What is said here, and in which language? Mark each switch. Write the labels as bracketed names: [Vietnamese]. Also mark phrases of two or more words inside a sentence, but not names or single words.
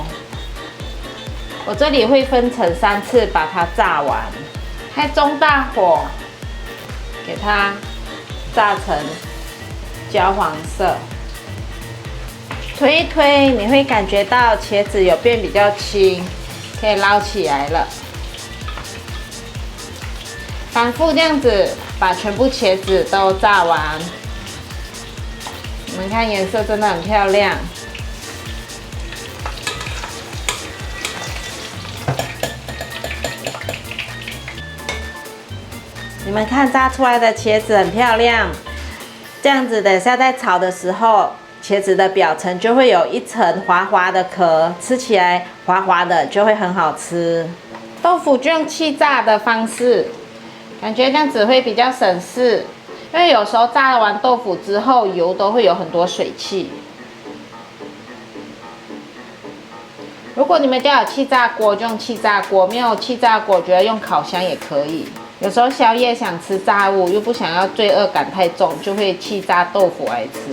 [Chinese] 我這裡會分成3次把它炸完，開中大火，給它炸成焦黃色。推一推，你會感覺到茄子有變比較輕，可以撈起來了。反覆這樣子把全部茄子都炸完。你們看顏色真的很漂亮。你們看炸出來的茄子很漂亮，這樣子等下在炒的時候，茄子的表層就會有一層滑滑的殼，吃起來滑滑的就會很好吃。豆腐就用氣炸的方式，感覺這樣子會比較省事，因為有時候炸完豆腐之後，油都會有很多水汽。如果你們家有氣炸鍋，就用氣炸鍋；沒有氣炸鍋，我覺得用烤箱也可以。有時候宵夜想吃炸物，又不想要罪惡感太重，就會氣炸豆腐來吃。